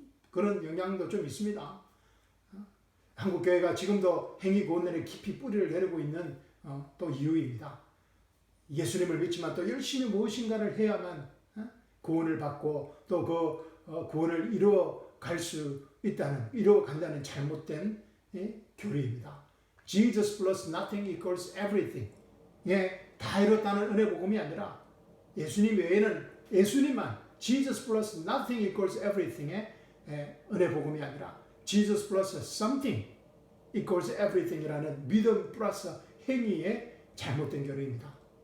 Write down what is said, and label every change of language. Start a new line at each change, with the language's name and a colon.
Korean: 그런 영향도 좀 있습니다. 한국교회가 지금도 행위 구원론에 깊이 뿌리를 내리고 있는 또 이유입니다. 예수님을 믿지만 또 열심히 무엇인가를 해야만 구원을 받고 또 그 구원을 이루어갈 수 있다는, 이루어간다는 잘못된 교리입니다.
English: Jesus plus nothing equals everything.
Korean: 다 이뤘다는 은혜 복음이 아니라 예수님 외에는, 예수님만
English: Jesus plus nothing equals everything
Korean: 의 은혜 복음이 아니라
English: Jesus plus something equals everything
Korean: 이라는 믿음 플러스 행위의 잘못된 교리입니다.